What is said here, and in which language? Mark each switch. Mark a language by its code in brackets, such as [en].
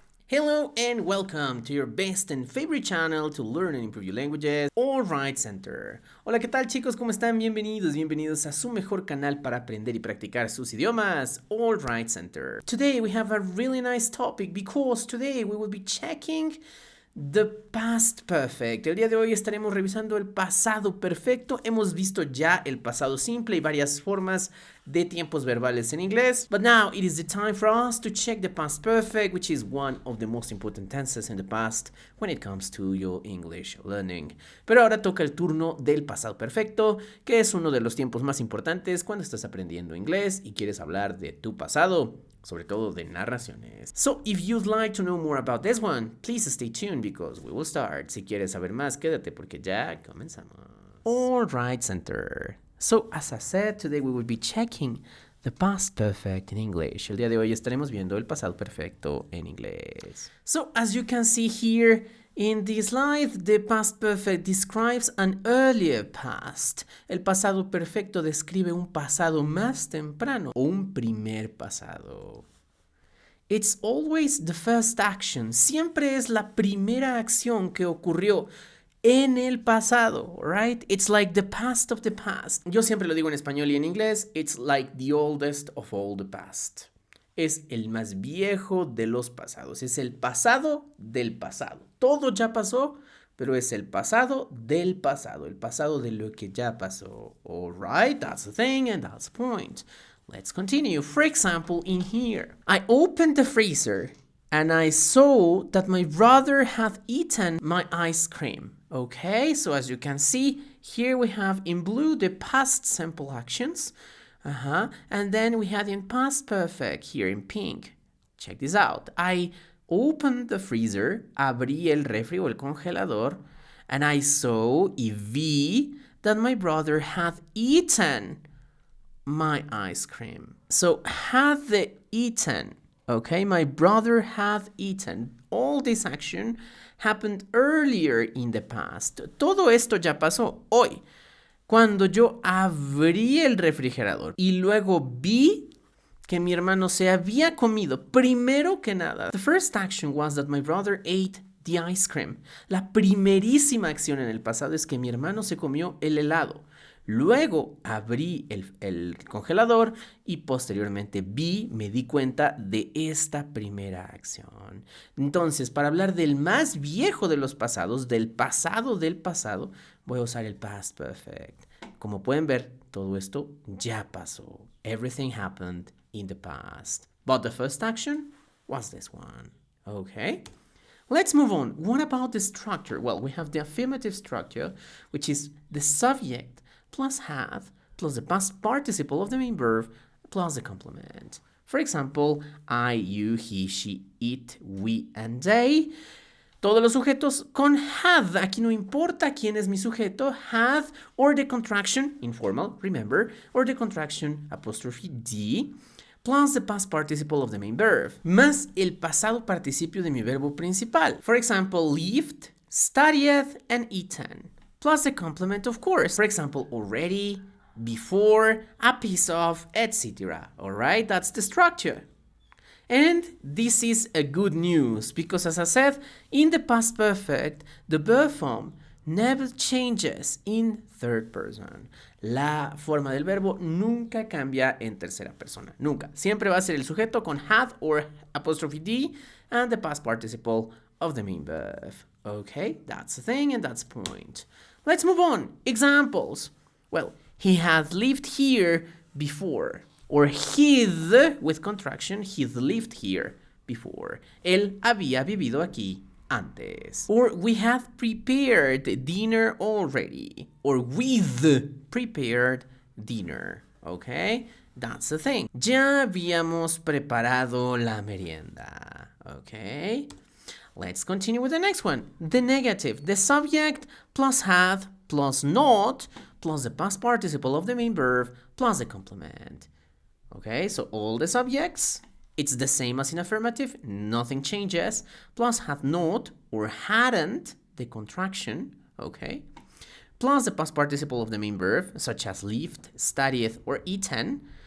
[en] Hello and welcome to your best and favorite channel to learn and improve your languages, All Right Center. [es] Hola, ¿qué tal chicos? ¿Cómo están? Bienvenidos a su mejor canal para aprender y practicar sus idiomas, All Right Center. [en] Today we have a really nice topic because today we will be checking the past perfect. [es] El día de hoy estaremos revisando el pasado perfecto. Hemos visto ya el pasado simple y varias formas de tiempos verbales en inglés. [en] But now it is the time for us to check the past perfect, which is one of the most important tenses in the past when it comes to your English learning. [es] Pero ahora toca el turno del pasado perfecto, que es uno de los tiempos más importantes cuando estás aprendiendo inglés y quieres hablar de tu pasado, sobre todo de narraciones. [en] So, if you'd like to know more about this one, please stay tuned because we will start. [es] Si quieres saber más, quédate porque ya comenzamos. [en] All right, center. So, as I said, today we will be checking the past perfect in English. [es] El día de hoy estaremos viendo el pasado perfecto en inglés. [en] So, as you can see here in this slide, the past perfect describes an earlier past. [es] El pasado perfecto describe un pasado más temprano o un primer pasado. [en] It's always the first action. [es] Siempre es la primera acción que ocurrió en el pasado, right? [en] It's like the past of the past. [es] Yo siempre lo digo en español y en inglés. [en] It's like the oldest of all the past. [es] Es el más viejo de los pasados. Es el pasado del pasado. Todo ya pasó, pero es el pasado del pasado. El pasado de lo que ya pasó. [en] All right, that's the thing and that's the point. Let's continue. For example, in here, I opened the freezer and I saw that my brother had eaten my ice cream. Okay, so as you can see, here we have in blue the past simple actions. And then we had in past perfect here in pink. Check this out. I opened the freezer, [es] abrí el refri o el congelador, [en] and I saw [es] y vi [en] that my brother had eaten my ice cream. So had the eaten, okay? My brother had eaten. All this action happened earlier in the past. [es] Todo esto ya pasó hoy. Cuando yo abrí el refrigerador y luego vi que mi hermano se había comido, primero que nada, [en] the first action was that my brother ate the ice cream. [es] La primerísima acción en el pasado es que mi hermano se comió el helado. Luego abrí el congelador y posteriormente me di cuenta de esta primera acción. Entonces, para hablar del más viejo de los pasados, del pasado, voy a usar el past perfect. Como pueden ver, todo esto ya pasó. [en] Everything happened in the past. But the first action was this one. Okay? Let's move on. What about the structure? Well, we have the affirmative structure, which is the subject plus have, plus the past participle of the main verb, plus the complement. For example, I, you, he, she, it, we, and they. [es] Todos los sujetos con had. Aquí no importa quién es mi sujeto. [en] Had or the contraction, informal, remember, or the contraction apostrophe D, plus the past participle of the main verb, [es] más el pasado participio de mi verbo principal. [en] For example, lived, studied, and eaten. Plus the complement, of course. For example, already, before, a piece of, etc. All right, that's the structure. And this is a good news because, as I said, in the past perfect, the verb form never changes in third person. [es] La forma del verbo nunca cambia en tercera persona. Nunca. Siempre va a ser el sujeto con [en] had or apostrophe D and the past participle of the main verb. Okay, that's the thing and that's the point. Let's move on. Examples. Well, he had lived here before. Or he'd, with contraction, he'd lived here before. [es] Él había vivido aquí antes. [en] Or we had prepared dinner already. Or we'd prepared dinner. Okay? That's the thing. [es] Ya habíamos preparado la merienda. [en] Okay? Let's continue with the next one. The negative. The subject plus had plus not plus the past participle of the main verb plus the complement. Okay, so all the subjects, it's the same as in affirmative, nothing changes, plus had not or hadn't, the contraction, okay, plus the past participle of the main verb, such as lived, studied, or eaten,